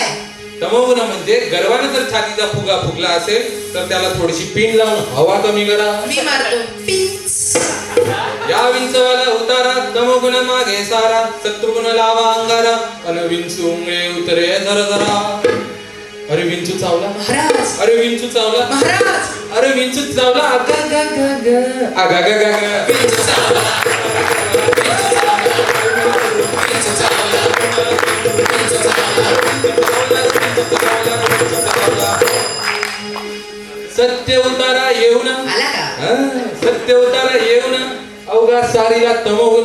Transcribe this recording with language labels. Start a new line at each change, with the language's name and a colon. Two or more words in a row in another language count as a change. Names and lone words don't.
Marathi: तमोगुण म्हणजे गर्वाने जर छातीचा फुगा फुगला असेल तर त्याला थोडीशी पिन लावून हवा कमी करा मी मारतो पिंच या विंचवाला उतारा तमोगुण मागे सारा शत्रुगुण लावा अंगारा अन विंचू उंगळे उतरे जरा जरा अरे विंचू चावला महाराज अरे विंचू चावला महाराज अरे विंचू चावला अगा गा गा गा अगा गा गा गा विंचू चावला विंचू चावला विंचू चावला विंचू चावला सत्य उतारा येऊन आला का सत्य उतारा येऊन अवघा सारीला तमोगुण